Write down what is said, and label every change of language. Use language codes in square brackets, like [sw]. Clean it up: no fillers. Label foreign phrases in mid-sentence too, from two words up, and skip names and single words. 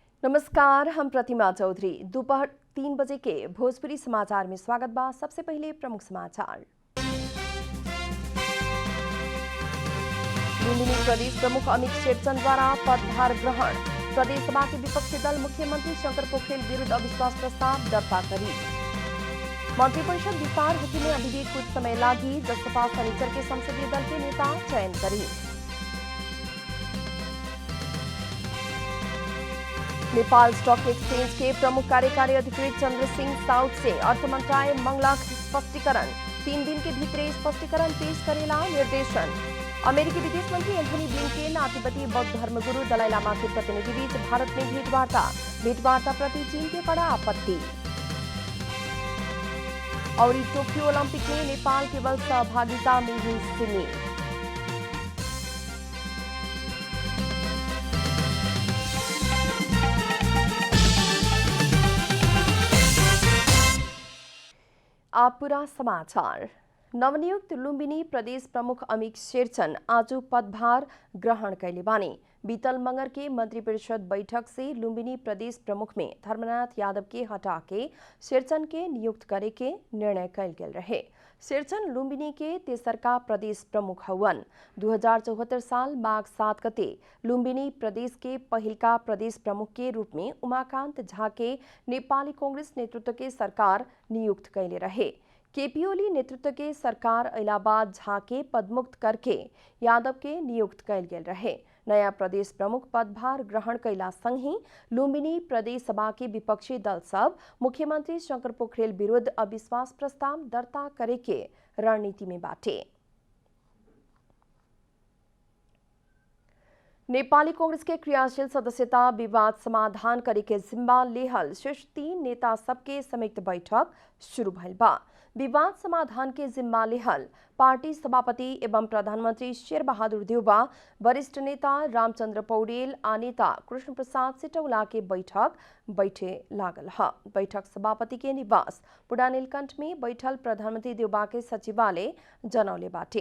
[bho] नमस्कार, हम प्रतिमा चौधरी। दोपहर 3 बजे के भोजपुरी समाचार में स्वागत बा। सबसे पहले प्रमुख समाचार। लुम्बिनी प्रदेश प्रमुख अमित शेरचन द्वारा पदभार ग्रहण। प्रदेश सभा के विपक्षी दल मुख्यमंत्री शंकर पोखरेल विरुद्ध अविश्वास प्रस्ताव दर्ता करी। मंत्रिपरिषद विस्तार होने में अभी भी कुछ समय लागी। जसपा शनिचर के संसदीय दल के नेता चयन करी। नेपाल स्टॉक एक्सचेंज के प्रमुख कार्यकारी अधिकारी चंद्र सिंह साउथ से अर्थ मंत्रालय मंगला स्पष्टीकरण। 3 दिन के भीतर स्पष्टीकरण पेश करेला निर्देशन। अमेरिकी विदेश मंत्री एंथनी ब्लिंकेन तिब्बती बौद्ध धर्मगुरु दलाई लामा के प्रतिनिधि बीच भारत में भेंटवार्ता प्रति चीन के कड़ा आपत्ति। और टोक्यो ओलंपिक में नेपाल केवल सहभागिता में ही सीमित। आप पूरा समाचार। नवनियुक्त लुम्बिनी प्रदेश प्रमुख अमित शेरचन आज पदभार ग्रहण कैले बानी। बीतल मंगर के मंत्रिपरिषद बैठक से लुम्बिनी प्रदेश प्रमुख में धर्मनाथ यादव के हटा के शेरचन के नियुक्त करे के निर्णय कैल गेल रहे। शेरचन लुम्बिनी के तेसरका प्रदेश प्रमुख हवन। 2074 साल माघ 7 गते लुम्बिनी प्रदेश के पहिलका प्रदेश प्रमुख के रूप में उमाकांत झा के नेपाली कांग्रेस नेतृत्व के सरकार नियुक्त कैले रहे। केपी ओली नेतृत्व के सरकार इलाहाबाद झा के पदमुक्त करके यादव के नियुक्त कैल गेल रहे। नया प्रदेश प्रमुख पदभार ग्रहण कैला संग ही लुम्बिनी प्रदेश सभा के विपक्षी दल सब मुख्यमंत्री शंकर पोखरेल विरुद्ध अविश्वास प्रस्ताव दर्ता करे के रणनीति में बाटे। नेपाली कांग्रेस के क्रियाशील सदस्यता विवाद समाधान करे के जिम्मा लेहल शीर्ष 3 नेता सबके संयुक्त बैठक शुरू भइल बा। विवाद समाधान के जिम्मा लेहल पार्टी सभापति एवं प्रधानमंत्री शेर बहादुर देउबा, वरिष्ठ नेता रामचंद्र पौडेल आ नेता कृष्ण प्रसाद सिटौला के बैठक बैठे लागल है। बैठक सभापति के निवास पुडानीलकंठ में बैठल प्रधानमंत्री देउबा के सचिवालय जनौले बाटे।